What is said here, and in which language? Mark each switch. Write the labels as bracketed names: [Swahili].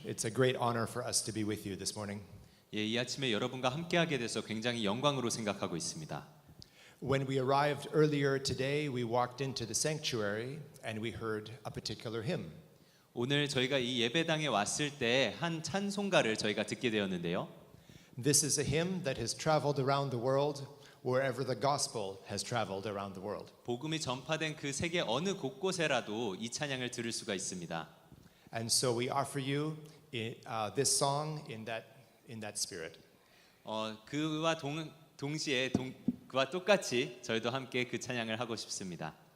[English] It's a great honor for us to be with you this morning. [Korean] 예, 이 아침에 여러분과 함께하게 돼서 굉장히 영광으로 생각하고 있습니다. [English] When we arrived earlier today, we walked into the sanctuary and we heard a particular hymn. [Korean] 오늘 저희가 이 예배당에 왔을 때 한 찬송가를 저희가 듣게 되었는데요. [English] This is a hymn that has traveled around the world wherever the gospel has traveled around the world. [Korean] 복음이 전파된 그 세계 어느 곳곳에라도 이 찬양을 들을 수가 있습니다. [English] And so we offer you this song in that spirit. [Korean] 그와 동시에 그와 똑같이 저희도 함께 그 찬양을 하고 싶습니다.